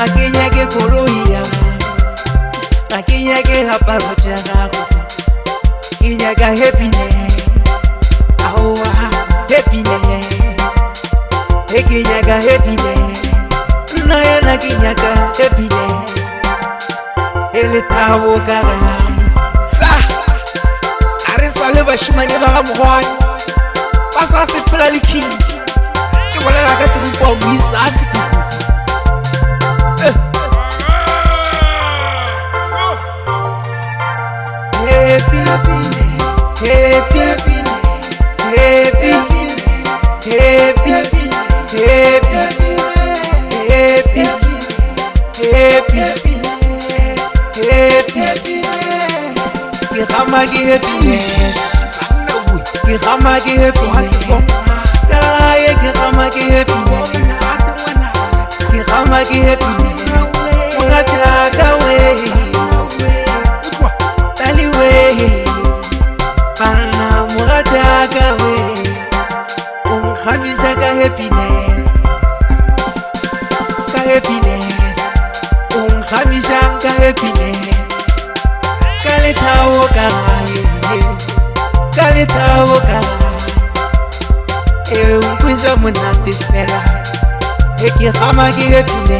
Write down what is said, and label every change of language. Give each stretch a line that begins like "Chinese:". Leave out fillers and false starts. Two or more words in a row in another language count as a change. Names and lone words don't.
Northern Sotho: ke ya ke koloi ya gago a ke ya ke aparo tša gago ke nyaka happiness aowa happiness e ke nyaka happiness nna yena ke nyaka happiness e le thabo ka gae sa a re sa le bašimane ba ga mogwane ba sa sepela le king ke bolela ka terupo wa moisa a sekuku
English: happy happiness happy happiness happy happy happy happy happy happy
Northern Sotho: happiness ke gama ke happiness ke gama ke happiness kae ke gama ke happiness ke gama ke happiness moga jaaka we tali we bana moga jaaka we o nkgamisa ka happiness o nkgamisa ka happiness ka lethabo ka gae ka lethabo ka gae e nkwisa monate fela e ke gama ke happiness